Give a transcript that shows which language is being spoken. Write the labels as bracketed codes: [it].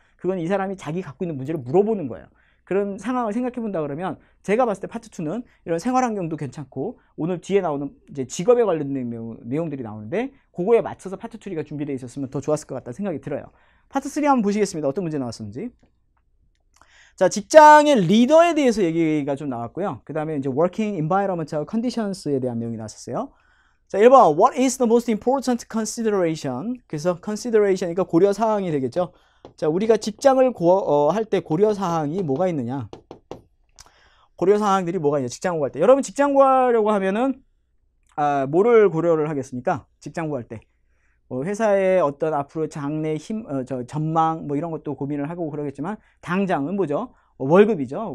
[ko] 그건 이 사람이 자기 갖고 있는 문제를 물어보는 거예요. 그런 상황을 생각해 본다 그러면 제가 봤을 때 파트 2는 이런 생활 환경도 괜찮고 오늘 뒤에 나오는 이제 직업에 관련된 내용들이 나오는데 그거에 맞춰서 파트 2가 준비되어 있었으면 더 좋았을 것 같다는 생각이 들어요. 파트 3 한번 보시겠습니다. 어떤 문제 나왔었는지. 자, 직장의 리더에 대해서 얘기가 좀 나왔고요. 그 다음에 이제 [en] working environment conditions [ko] 에 대한 내용이 나왔었어요. 자, 1번 [en] What is the most important consideration? [ko] 그래서 consideration, 그러니까 고려 사항이 되겠죠. 자, 우리가 직장을 할 때 고려 사항이 뭐가 있느냐? 고려 사항들이 뭐가 있냐? 직장 구할 때. 여러분 직장 구하려고 하면은 뭐를 고려를 하겠습니까? 직장 구할 때. 회사의 어떤 앞으로 장래 전망 뭐 이런 것도 고민을 하고 그러겠지만 당장은 뭐죠? 월급이죠.